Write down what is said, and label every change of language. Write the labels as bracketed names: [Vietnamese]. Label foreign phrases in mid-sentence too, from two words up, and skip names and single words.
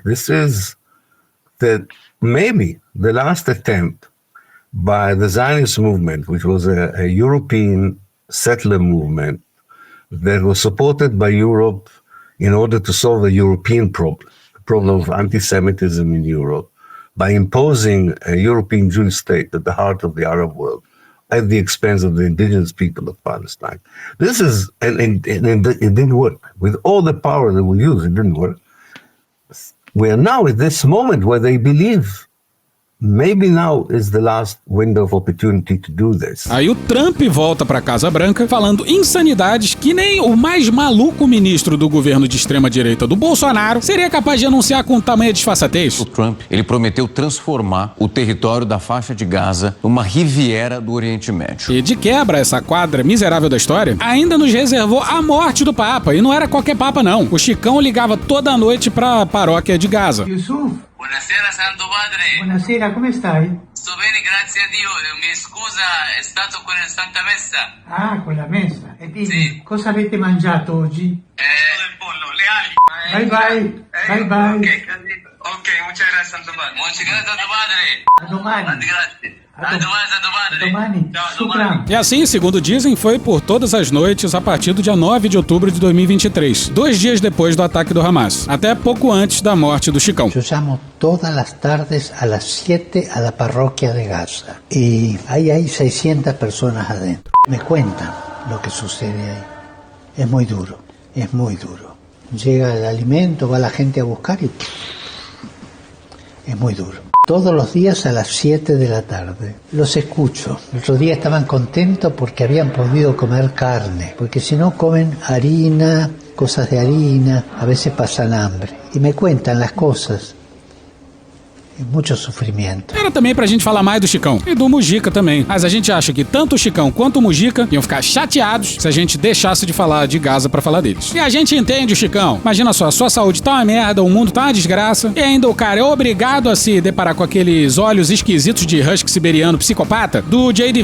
[English] This is maybe the last attempt by the Zionist movement, which was a European settler movement that was supported by Europe in order to solve a European problem, the problem of anti-Semitism in Europe, by imposing a European Jewish state at the heart of the Arab world at the expense of the indigenous people of Palestine. This is, and it didn't work. With all the power that we use, it didn't work. We are now at this moment where they believe maybe now is the last window of opportunity to do this. [Portuguese] Aí o Trump volta pra Casa Branca falando insanidades que nem o mais maluco ministro do governo de extrema-direita do Bolsonaro seria capaz de anunciar com tamanha disfarçatez. O Trump, ele prometeu transformar o território da faixa de Gaza numa Riviera do Oriente Médio. E de quebra, essa quadra miserável da história ainda nos reservou a morte do Papa. E não era qualquer Papa, não. O Chicão ligava toda noite pra paróquia de Gaza. [Italian] Buonasera Santo Padre. Buonasera, come stai? Sto bene, grazie a Dio. Mi scusa, è stato con la Santa Messa. Ah, con la messa. E dimmi, cosa avete mangiato oggi? Del pollo, le ali. Bye. [Spanish] Ok, muchas gracias Santo Padre. Muchas gracias Santo Padre. [Italian] A domani. Grazie. A domani Santo Padre. Domani. Domani. [Portuguese] E assim, segundo dizem, foi por todas as noites a partir do dia 9 de outubro de 2023, 2 dias depois do ataque do Hamas, até pouco antes da morte do Chicão. [Spanish] Yo llamo todas las tardes a las 7 a la parroquia de Gaza y ahí hay 600 personas adentro. Me cuentan lo que sucede ahí. Es muy duro. Llega el alimento, va la gente a buscar y es muy duro. Todos los días a las 7 de la tarde. Los escucho. El otro día estaban contentos porque habían podido comer carne, porque si no comen harina, cosas de harina, a veces pasan hambre. Y me cuentan las cosas. [Portuguese] Muito sofrimento. Era também pra gente falar mais do Chicão e do Mujica também. Mas a gente acha que tanto o Chicão quanto o Mujica iam ficar chateados se a gente deixasse de falar de Gaza pra falar deles. E a gente entende o Chicão. Imagina só, sua saúde tá uma merda, o mundo tá uma desgraça, e ainda o cara é obrigado a se deparar com aqueles olhos esquisitos de husky siberiano psicopata do J.D.